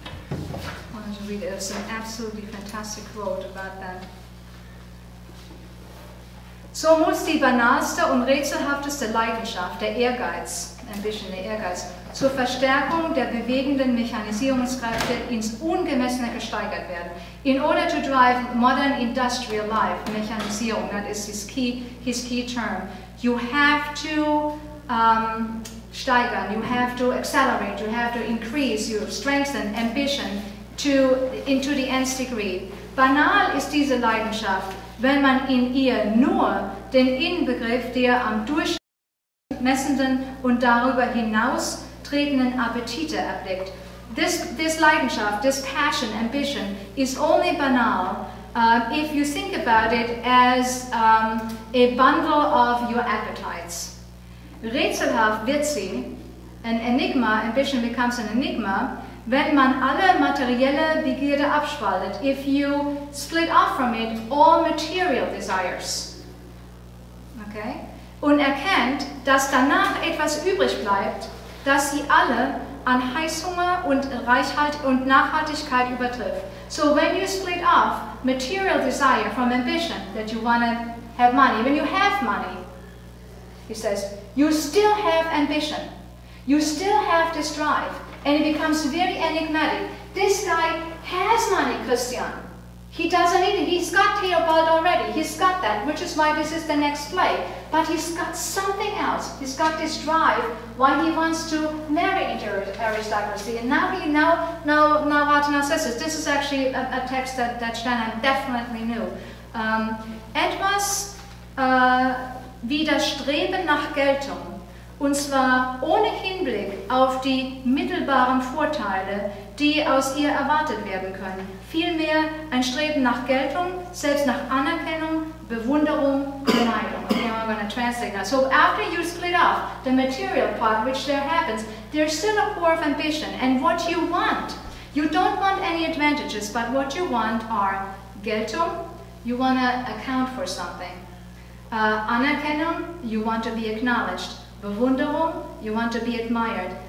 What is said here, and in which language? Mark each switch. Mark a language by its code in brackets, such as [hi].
[en] I wanted to read it. It's an absolutely fantastic quote about that. [de] So muss die banalste und rätselhafteste Leidenschaft, der Ehrgeiz, Ambition, der Ehrgeiz, zur Verstärkung der bewegenden Mechanisierungskräfte ins Ungemessene gesteigert werden. [en] In order to drive modern industrial life, Mechanisierung, that is his key term, you have to steigern, you have to accelerate, you have to increase, you strengthen ambition into the nth degree. [de] Banal ist diese Leidenschaft, wenn man in ihr nur den Inbegriff der am Durchschnitt messenden und darüber hinaus tretenden Appetite erblickt. [en] This Leidenschaft, this passion, ambition, is only banal if you think about it as a bundle of your appetites. [de] Rätselhaft wird sie, [en] an enigma, ambition becomes an enigma, [de] wenn man alle materielle Begierde abspaltet, [en] if you split off from it all material desires. Okay? [de] Und erkennt, dass danach etwas übrig bleibt, das sie alle an Heißhunger und Nachhaltigkeit übertrifft. [en] So when you split off material desire from ambition, that you want to have money, when you have money, he says, you still have ambition, you still have this drive, and it becomes very enigmatic. This guy has money, Christian. He doesn't need it. He's got Theobald already. He's got that, which is why this is the next play. But he's got something else. He's got this drive why he wants to marry into aristocracy. And now Rathenau says this. This is actually a text that Sternheim definitely knew. [de] Etwas wie das Streben nach Geltung. Und zwar ohne Hinblick auf die mittelbaren Vorteile, die aus ihr erwartet werden können. Vielmehr ein Streben nach Geltung, selbst nach Anerkennung, Bewunderung, Beneidung. [en] Okay, I'm going to translate that. So after you split off the material part, which there happens, there's still a core of ambition. And what you want, you don't want any advantages, but what you want are Geltung, you want to account for something. Anerkennung, you want to be acknowledged. Bewunderung, you want to be admired.